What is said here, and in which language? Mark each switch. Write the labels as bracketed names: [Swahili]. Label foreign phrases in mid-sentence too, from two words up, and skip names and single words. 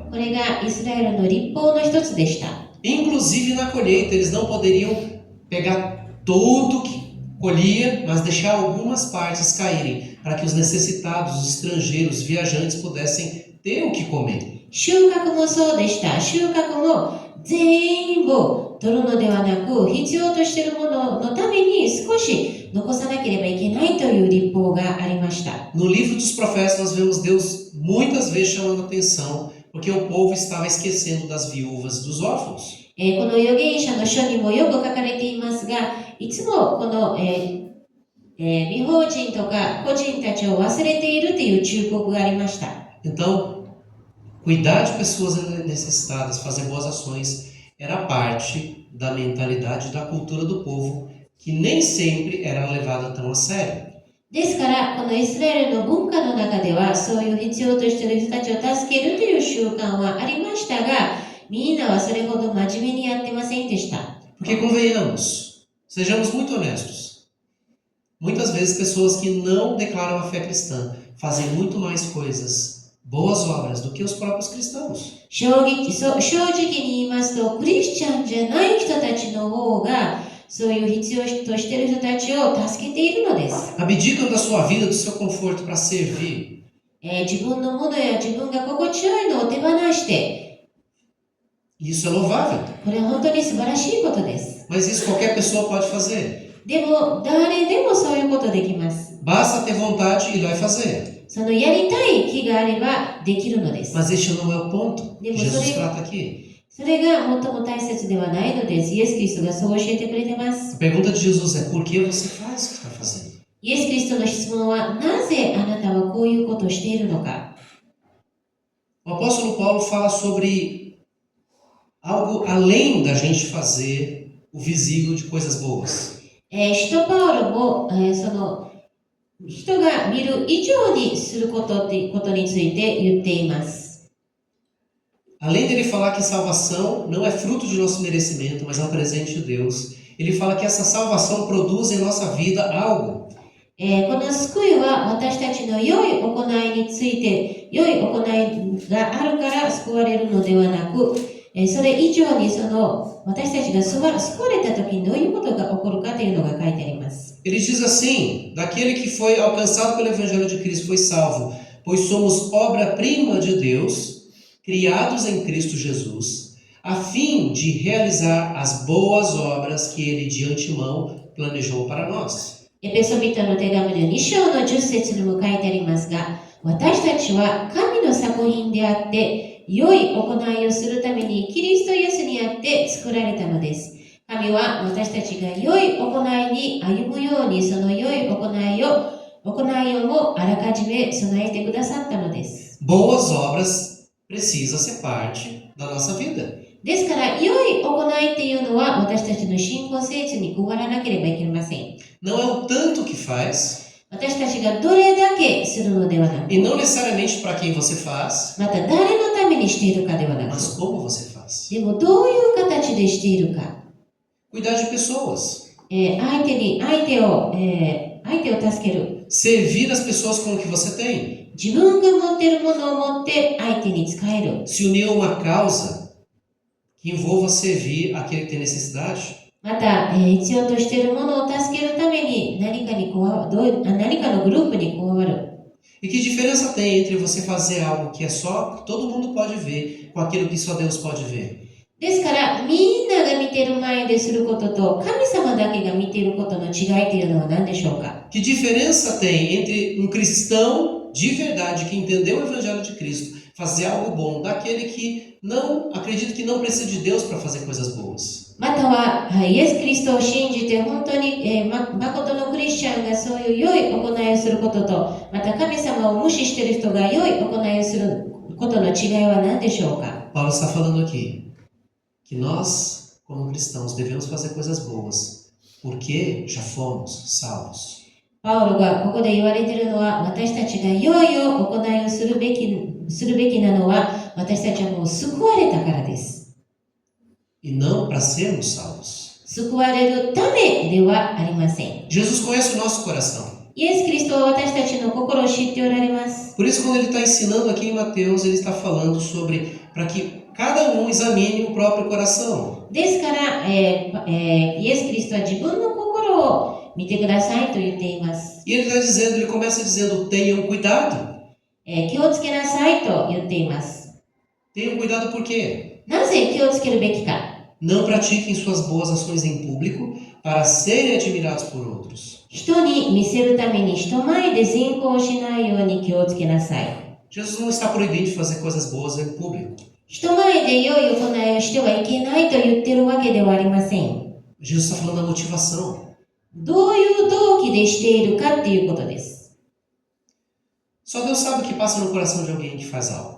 [Japanese] これがイスラエルの律法の一つでした。 [Portuguese] Inclusive na colheita, eles não poderiam pegar tudo que colhia, mas deixar algumas partes caírem, para que os necessitados, os estrangeiros, os viajantes pudessem ter o que comer. [Japanese] 収穫もそうでした。収穫も全部取るのではなく、必要としているもののために少し残さなければいけないという律法がありました。 [Portuguese] No livro dos profetas nós vemos Deus muitas vezes chamando atenção, porque o povo estava esquecendo das viúvas, dos órfãos. [Japanese] この預言者の書にもよく書かれていますが、いつもこの、未法人とか個人たちを忘れているという忠告がありました。 [Portuguese] Então, cuidar de pessoas necessitadas, fazer boas ações, era parte da mentalidade, da cultura do povo, que nem sempre era levada tão a sério. [Japanese] ですから、このイスラエルの文化の中では、そういう必要としている人たちを助けるという習慣はありましたが、みんなはそれほど真面目にやってませんでした。 [Portuguese] Porque convenhamos, sejamos muito honestos. Muitas vezes pessoas que não declaram a fé cristã fazem muito mais coisas, boas obras, do que os próprios cristãos. [Japanese] 正直に言いますと、クリスチャンじゃない人たちの方が、そういう必要としている人たちを助けているのです。 [Portuguese] Abdicam da sua vida, do seu conforto para servir. [Japanese] 自分のものや自分が心地よいのを手放して、 [Portuguese] Isso é louvável. [Japanese] これは本当に素晴らしいことです。 [Portuguese] Mas isso qualquer pessoa pode fazer. [Japanese] でも、誰でもそういうことできます。 [Portuguese] Basta ter vontade e vai fazer. [Japanese] そのやりたい気があればできるのです。 [Portuguese] Mas este não é o ponto que Demos Jesus sobre- trata aqui. [Japanese] それが最も大切ではないのです。イエス・キリストがそう教えてくれてます。 [Portuguese] A pergunta de Jesus é: por que você faz o que está fazendo? [Japanese] イエス・キリストの質問は、なぜあなたはこういうことをしているのか。 [Portuguese] O apóstolo Paulo fala sobre algo além da gente fazer o visível de coisas boas. [Japanese] 使徒パウロも、その人が見る以上にすることっていうことについて言っています。 [Portuguese] Além dele falar que salvação não é fruto de nosso merecimento, mas é um presente de Deus, ele fala que essa salvação produz em nossa vida algo. [Japanese] この救いは私たちの良い行いについて、良い行いがあるから救われるのではなく、それ以上に私たちが救われた時にどういうことが起こるかというのが書いてあります。 [Portuguese] Ele diz assim: daquele que foi alcançado pelo evangelho de Cristo foi salvo, pois somos obra-prima de Deus, criados em Cristo Jesus, a fim de realizar as boas obras que ele de antemão planejou para nós. [Japanese] エペソビトの手紙の2章の10節にも書いてありますが、私たちは神の作品であって、良い行いをするためにキリストイエスにあって作られたのです。神は私たちが良い行いに歩むように、その良い行いをもあらかじめ備えてくださったのです。 [Portuguese] Boas obras precisa ser parte da nossa vida. [Japanese] ですから、良い行いっていうのは私たちの信仰生活に加わらなければいけません。 [Portuguese] Não é o tanto que faz, [Japanese] 私たちがどれだけするのではなく、 [Portuguese] e não necessariamente para quem você faz, [Japanese] また誰のためにしているかではなく、 [Portuguese] mas como você faz. [Japanese] でもどういう形でしているか。 [Portuguese] Cuidar de pessoas, [Japanese] 相手を助ける。 [Portuguese] servir as pessoas com o que você tem, [Japanese] 自分が持っているものを持って相手に使える。 [Portuguese] se unir a uma causa que envolva servir aquele que tem necessidade. [Japanese] また、必要としているものを助けるために何かのグループに加わる。 [Portuguese] E que diferença tem entre você fazer algo que é só que todo mundo pode ver, com aquilo que só Deus pode ver? [Japanese] ですから、みんなが見ている前ですることと、神様だけが見ていることの違いというのは何でしょうか？ [Portuguese] Que diferença tem entre um cristão de verdade que entendeu o evangelho de Cristo fazer algo bom daquele que não acredita que não precisa de Deus para fazer coisas boas? [Japanese] または、イエス・キリストを信じて本当に、誠のクリスチャンがそういう良い行いをすることと、また神様を無視している人が良い行いをすることの違いは何でしょうか？ [Portuguese] Paulo está falando aqui que nós, como cristãos, devemos fazer coisas boas, porque já fomos salvos. [Japanese] パウロがここで言われているのは、私たちが良い行いをするべきなのは、私たちはもう救われたからです。 [Portuguese] E não para sermos salvos. [Japanese] 救われるためではありません。 [Portuguese] Jesus conhece o nosso coração. [Japanese] イエス・キリストは私たちの心を知っておられます。 [Portuguese] Por isso, quando ele está ensinando aqui em Mateus, ele está falando sobre para que cada um examine o próprio coração. [Japanese] ですから、イエス・キリストは自分の心を見てくださいと言っています。 [Portuguese] E ele está dizendo, ele começa dizendo, tenham cuidado. [Japanese] 気をつけなさいと言っています。 [Portuguese] Tenham cuidado por quê? [Japanese] なぜ気をつけるべきか。 [Portuguese] Não pratiquem suas boas ações em público para serem admirados por outros. [Japanese] 人に見せるために人前で善行しないように気をつけなさい。 [Portuguese] Jesus não está proibindo de fazer coisas boas em público. [Japanese] 人前で良い行いをしてはいけないと言ってるわけではありません。 [Portuguese] Jesus está falando da motivação. [Japanese] どういう動機でしているかっていうことです。 [Portuguese] Só Deus sabe o que passa no coração de alguém que faz algo.